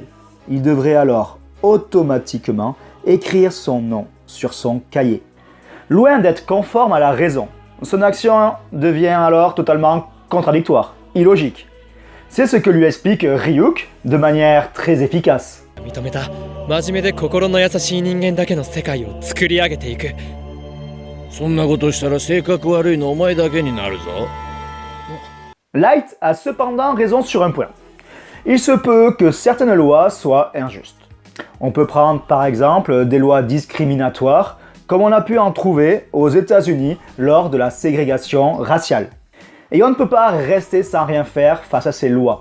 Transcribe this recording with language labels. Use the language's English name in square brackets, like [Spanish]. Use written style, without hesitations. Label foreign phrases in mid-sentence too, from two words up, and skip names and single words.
[French] Il devrait alors automatiquement écrire son nom sur son cahier. Loin d'être conforme à la raison, son action devient alors totalement contradictoire, illogique. C'est ce que lui explique Ryuk de manière très efficace. [Japanese] 認めた真面目で心の優しい人間だけの世界を作り上げていく。そんなことしたら性格悪いのお前だけになるぞ。 [French] Light a cependant raison sur un point. Il se peut que certaines lois soient injustes. On peut prendre par exemple des lois discriminatoires, comme on a pu en trouver aux États-Unis lors de la ségrégation raciale. Et on ne peut pas rester sans rien faire face à ces lois.